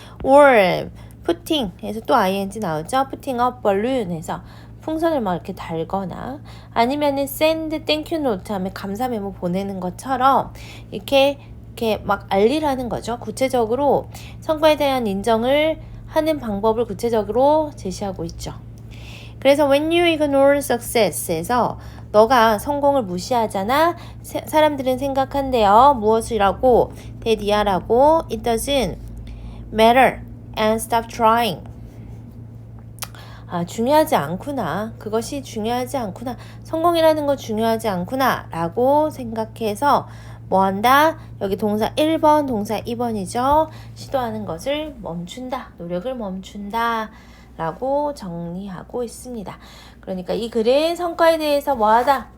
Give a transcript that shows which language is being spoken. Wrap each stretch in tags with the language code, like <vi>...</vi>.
<ko>or putting 해서 또 ing 나오죠.</ko> <en>putting up balloon</en> <ko>해서 풍선을 막 이렇게 달거나 아니면은</ko> <en>send thank you note</en> <ko>하면 감사 메모 보내는 것처럼 이렇게 막 알리라는 거죠. 구체적으로 성과에 대한 인정을 하는 방법을 구체적으로 제시하고 있죠. 그래서</ko> <en>when you ignore success</en> <ko>에서 너가 성공을 무시하잖아. 사람들은 생각한대요. 무엇이라고?</ko> <en>that</en> <ko>이하라고</ko> <en>it doesn't matter and stop trying.</en> <ko>중요하지 않구나. 그것이 중요하지 않구나. 성공이라는 거 중요하지 않구나. 라고 생각해서 뭐 한다? 여기 동사 1번, 동사 2번이죠. 시도하는 것을 멈춘다. 노력을 멈춘다. 라고 정리하고 있습니다. 그러니까 이 글은 성과에 대해서 뭐하다?</ko>